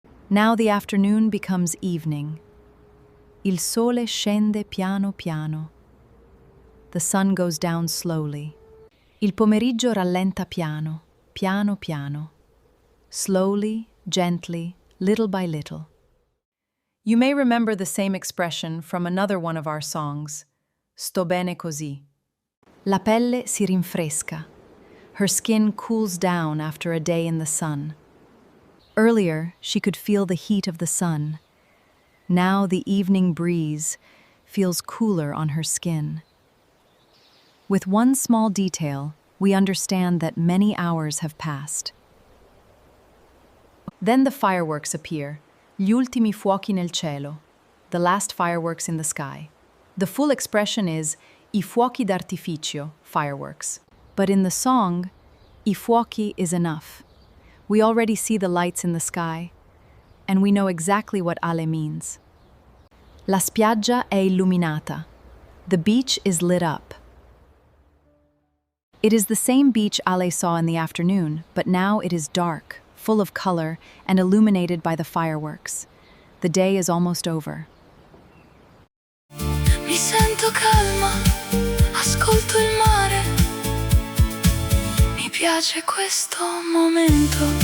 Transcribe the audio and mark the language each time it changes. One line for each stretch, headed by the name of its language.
English: Now the afternoon becomes evening.
Italian: Il sole scende piano piano.
English: The sun goes down slowly.
Italian: Il pomeriggio rallenta piano, piano piano.
English: Slowly, gently, little by little. You may remember the same expression from another one of our songs, Sto bene così.
Italian: La pelle si rinfresca.
English: Her skin cools down after a day in the sun. Earlier, she could feel the heat of the sun. Now the evening breeze feels cooler on her skin. With one small detail, we understand that many hours have passed. Then the fireworks appear,
Italian: gli ultimi fuochi nel cielo,
English: the last fireworks in the sky. The full expression is
Italian: I fuochi d'artificio,
English: fireworks. But in the song, I fuochi is enough. We already see the lights in the sky, and we know exactly what Ale means.
Italian: La spiaggia è illuminata.
English: The beach is lit up. It is the same beach Ale saw in the afternoon, but now it is dark, full of color, and illuminated by the fireworks. The day is almost over.
Italian: Mi sento calma, ascolto il mare. Mi piace questo momento.